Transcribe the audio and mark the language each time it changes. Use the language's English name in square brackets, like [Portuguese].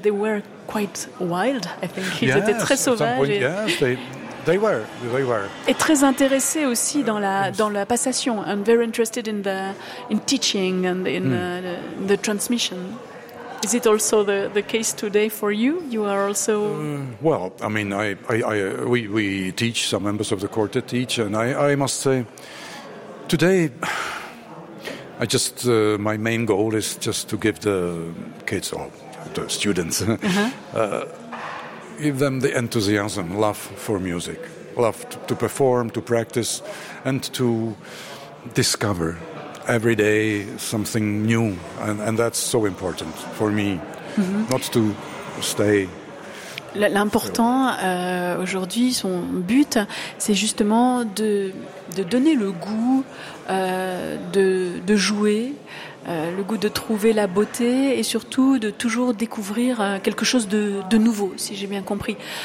[English] They were quite wild, I think. [French] Ils étaient très sauvages. [English] At some point, they were. [French] Et très intéressés aussi dans la passation. [English] And very interested in teaching and in the transmission. Is it also the case today for you? You are also we teach, some members of the quartet teach, and I must say today. I just my main goal is just to give the kids or the students give them the enthusiasm, love for music, love to perform, to practice, and to discover every day something new, and that's so important for me, not to stay. [French] L'important aujourd'hui, son but, c'est justement de donner le goût de jouer, le goût de trouver la beauté et surtout de toujours découvrir quelque chose de nouveau, si j'ai bien compris.